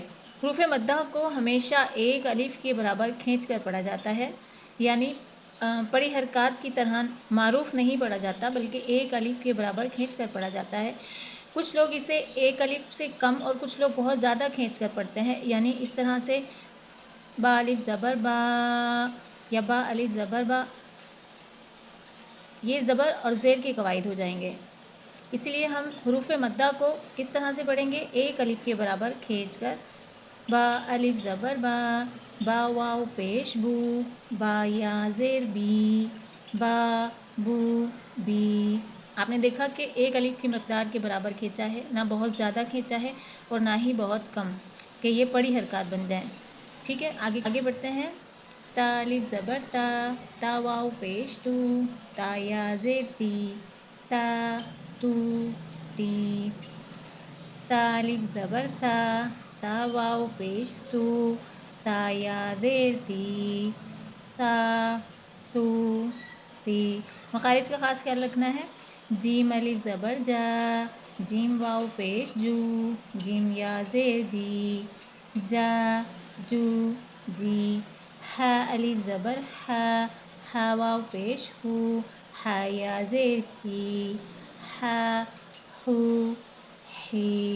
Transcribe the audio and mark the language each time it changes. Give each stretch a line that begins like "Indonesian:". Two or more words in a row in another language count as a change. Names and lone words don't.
Urdu: حروف مدہ کو ہمیشہ ایک الف کے برابر کھینچ کر پڑھا جاتا ہے، یعنی پڑھی حرکات کی طرح معروف نہیں پڑھا جاتا بلکہ ایک الف کے برابر کھینچ کر پڑھا جاتا ہے۔ کچھ لوگ اسے ایک الف سے کم اور کچھ لوگ بہت زیادہ کھینچ کر پڑھتے ہیں، یعنی اس طرح سے با الف زبر با یا با الف زبر با، یہ زبر اور زیر کے قواعد ہو جائیں گے۔ اس لیے ہم حروف مدہ کو کس طرح سے پڑھیں گے؟ ایک الف کے برابر کھینچ کر با الف زبر با، با واو پیش بو، با یا زیر بی، با بو بی۔ آپ نے دیکھا کہ ایک الف کی مقدار کے برابر کھینچا ہے، نہ بہت زیادہ کھینچا ہے اور نہ ہی بہت کم، کہ یہ پڑھی حرکات بن جائیں۔ ٹھیک ہے، آگے بڑھتے ہیں۔ تا الف زبر تا، تا واو پیش تو، تا یا زیر تی، تا تو تی۔ سا الف زبر سا، تا واو پیش سو، تا یا زیر تی، سا سو تی۔ مخارج کا خاص خیال رکھنا ہے۔ جیم الف زبر جا، جیم واو پیش جو، جیم یا زیر جی، جا جو جی۔ ہا الف زبر ہا، ہا واو پیش ہو، ہا یا زیر ہی، ہا ہو ہی۔